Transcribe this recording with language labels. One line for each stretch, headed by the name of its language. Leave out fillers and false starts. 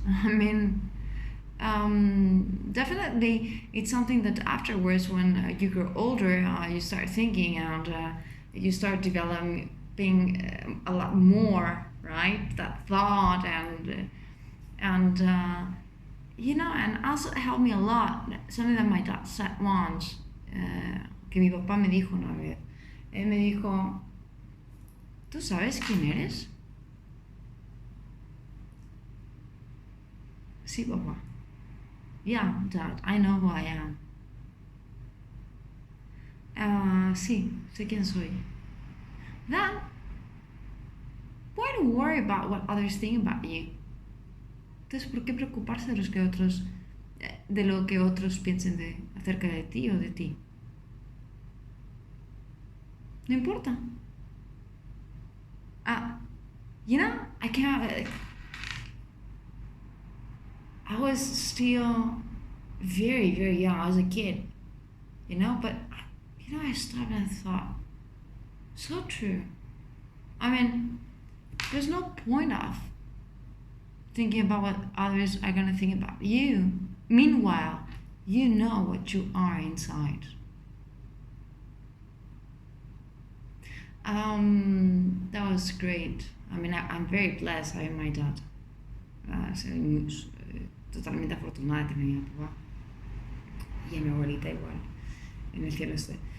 English: I mean, definitely it's something that afterwards, when you grow older, you start thinking, and you start developing a lot more, right? That thought, and and also it helped me a lot. Something that my dad said once,
Spanish: que mi papá me dijo una vez. Él me dijo, ¿tú sabes quién eres? Sí, papá.
English: Yeah, Dad, I know who I am.
Spanish: Sí, sé quién soy.
English: Then, why do you worry about what others think about you?
Spanish: Entonces, ¿por qué preocuparse de lo que otros piensen acerca de ti o de ti? No importa.
English: I can't. I was still very, very young. I was a kid, but I stopped and I thought, so true. I mean, there's no point of thinking about what others are gonna think about you. Meanwhile, you know what you are inside. That was great. I mean, I'm very blessed having my dad.
Spanish: Soy totalmente afortunada de tener a mi papá y a mi abuelita igual, en el cielo esté.